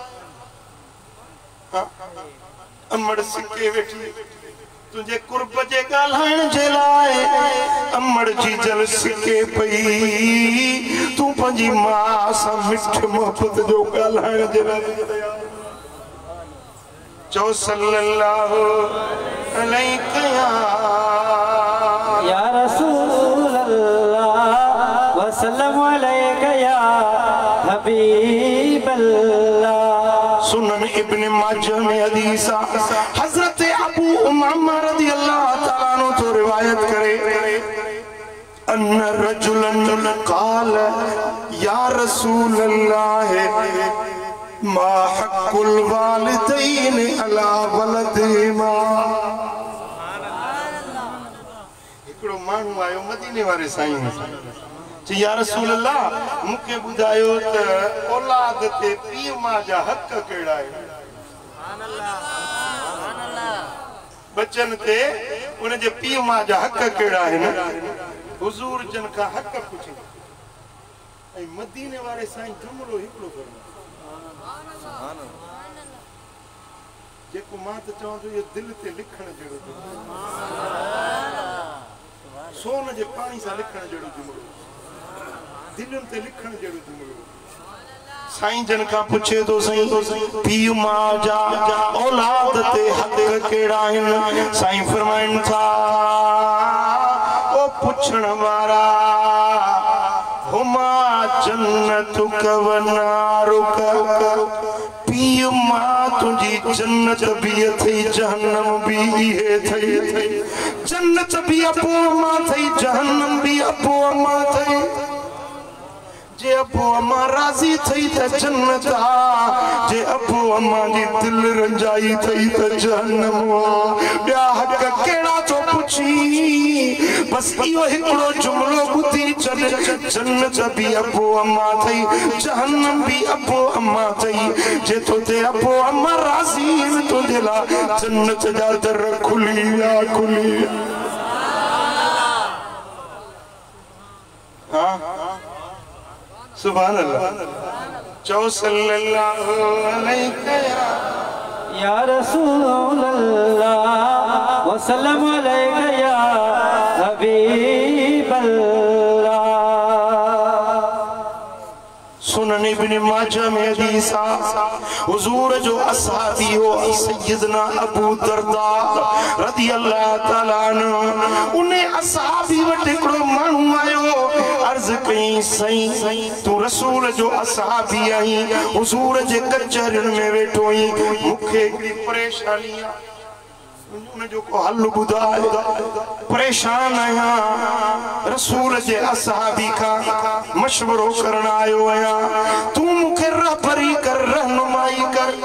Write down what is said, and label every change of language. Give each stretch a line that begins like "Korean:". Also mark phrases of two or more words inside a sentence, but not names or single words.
Sindhi: अमड़ सिके वेठी तुझे कुर्ब जे ॻाल्हाइण जे लाइ अमड़ जी जल सिके पई तूं पंहिंजी मां सां मिठ मोहबत जो ॻाल्हाइण जे लाइ चओ
Arabic: صلى الله عليه يا رسول الله وسلم عليك يا حبيب الله.
Sindhi: सुनन इब्न माजा में हदीस हजरत अबू उमामा
Arabic: رضي الله تعالى عنه
Sindhi: तो रिवायत करे
Arabic: أن رجلا قال يا رسول الله ما حق الوالدين على ولدهما.
Sindhi: एकड़ो मानू आयो मदीने वारे साईं जी
Arabic: يا رسول الله
Sindhi: मुके बुधायो त औलाद ते पीउ मां जा हक़ केड़ा है
Arabic: سبحان الله
Sindhi: बच्चन ते उन जे पीउ मां जा हक़ केड़ा है हुजूर जन का हक़ पुछे ऐ मदीने वारे साईं जुमलो हिकड़ो करो
Arabic: سبحان الله
Sindhi: जेको मां त चवां तो ये दिल ते लिखण जड़ो सोन जे पानी सां लिखण जड़ो जुमलो दिलुन ते लिखण जड़ो जुमलो साईं जन का पूछे तो सही पीउ मां जा औलाद ते हक़ केड़ा आहिनि साईं फरमाइन था ओ पुछण वारा
Arabic: هما جنتك ونارك
Sindhi: पीउ मां तुंहिंजी जन्नत भी अथई जहन्नम भी इहे थई जन्नत भी अपो अम्मा थई जहन्नम भी अपो अम्मा थई जे अपो अम्मा राज़ी थई त जन्नत आ जे अपो अम्मा जी दिल रंजाई थई त जहन्नम आ ॿिया हक़ केड़ा तो पुछी बस इहो हिकड़ो जुमलो ॿुधी छॾ जन्नत भी अपो अम्मा थई जहन्नम भी अपो अम्मा थई जे तोते अपो अम्मा राज़ी आहिनि तुंहिंजे लाइ जन्नत जा दर खुली विया खुली हाँ
Arabic: سبحان الله
Sindhi: चौ
Arabic: صلى الله عليه يا رسول الله وسلم عليك يا حبيب الله.
Sindhi: सुनन इब्न माजा में हदीस हुजूर जो असहाबी हो सैयदना अबू दरदा
Arabic: رضي الله تعالى عنه
Sindhi: उन्हें असहाबी वटि हिकड़ो माण्हू आयो अर्ज कई सही तू रसूल जो असहाबी आहीं हुजूर जे कचहरिन में वेठो ही मुखे परेशानी उन जो को हल बुधाए परेशान आया रसूल जे असहाबी का मशवरो करन आयो आया तू मुखे रहबरी कर रहनुमाई कर